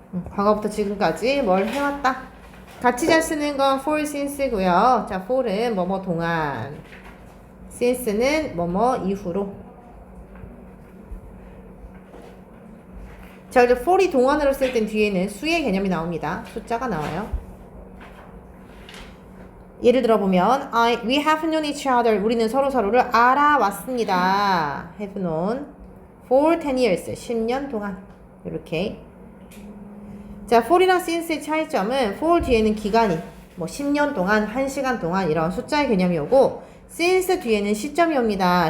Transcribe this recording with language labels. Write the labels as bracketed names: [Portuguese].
[Korean] 과거부터 지금까지 뭘 해왔다. 같이 잘 쓰는 건 for since고요. 자, for은 뭐뭐 동안, since는 뭐뭐 이후로. 자, 이제 for이 동안으로 쓸 땐 뒤에는 수의 개념이 나옵니다. 숫자가 나와요. 예를 들어보면 [English] we have known each other. [Korean] 우리는 서로를 알아왔습니다. [English] have known for 10 years. [Korean] 10년 동안. 이렇게. 자, for이랑 since의 차이점은 for 뒤에는 기간이 뭐 10년 동안, 1시간 동안 이런 숫자의 개념이 오고, since 뒤에는 시점이 옵니다.